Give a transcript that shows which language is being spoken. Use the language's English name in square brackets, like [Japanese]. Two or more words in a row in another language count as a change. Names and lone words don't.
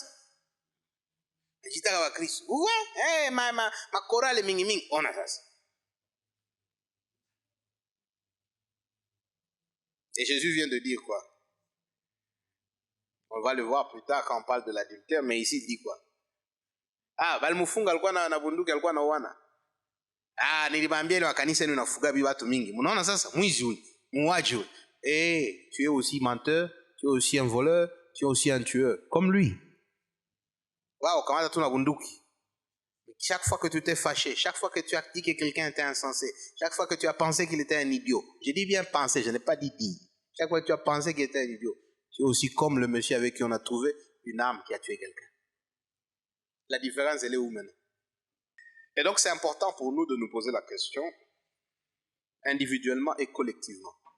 [French] Je dis à Christ, vous voyez, ma chorale est ming-ming. On a ça. Et Jésus vient de dire quoi? On va le voir plus tard quand on parle de l'adultère, mais ici il dit quoi? [Swahili] Balmufunga alikuwa na bunduki alikuwa na wana. Nilibambia ile kanisa ni unafuga bi watu mingi. Mnaona sasa mwizi huyu, muuaji huyu. [French] Tu es aussi menteur, tu es aussi un voleur, tu es aussi un tueur comme lui. Waouh, [Swahili] kamata tu na bunduki. [French] Chaque fois que tu t'es fâché, chaque fois que tu as dit que quelqu'un était insensé, chaque fois que tu as pensé qu'il était un idiot. Je dis bien penser, je n'ai pas dit dire. Chaque fois que tu as pensé qu'il était un idiot, tu es aussi comme le monsieur avec qui on a trouvé une arme qui a tué quelqu'un. La différence, elle est où maintenant? Et donc, c'est important pour nous de nous poser la question, individuellement et collectivement.